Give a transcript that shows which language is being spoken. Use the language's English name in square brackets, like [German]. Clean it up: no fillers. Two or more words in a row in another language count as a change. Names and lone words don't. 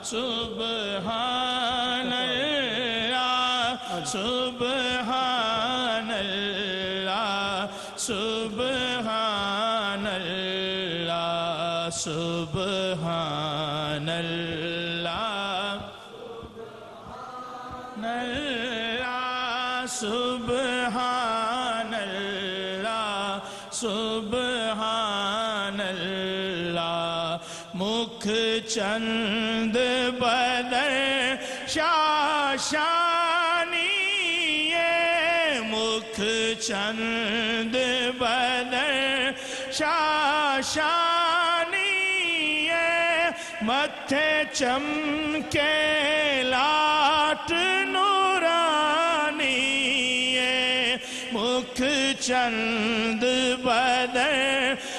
[Arabic] سبحان الله، سبحان الله، سبحان الله، سبحان الله، سبحان الله، سبحان الله. [Urdu] مکھ چاند بدر شعشانی ہے، مکھ چاند بدر شعشانی ہے، ماتھے چمکے لاٹ نورانی ہے، مکھ چاند بدر